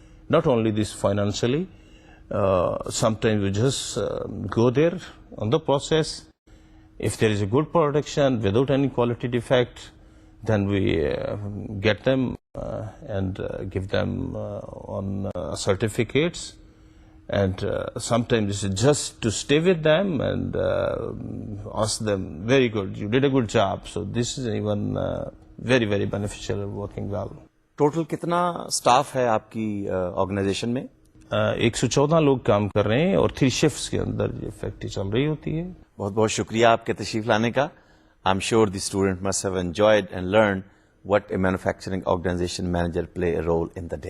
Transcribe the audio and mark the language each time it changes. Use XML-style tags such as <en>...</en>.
<en>Not only this financially, sometimes we just go there on the process. If there is a good production without any quality defect, then we get them and give them on certificates. And sometimes this is just to stay with them and ask them, very good, you did a good job. So this is even very, very beneficial working well.</en> <ur>Total کتنا staff ہے آپ کی organization میں؟ 114 لوگ کام کر رہے ہیں اور 3 شفٹس کے اندر یہ فیکٹری چل رہی ہوتی ہے. بہت بہت شکریہ آپ کے تشریف لانے کا.</ur> <en>I am sure the student must have enjoyed and learn what a manufacturing organisation manager play a role in the day.</en>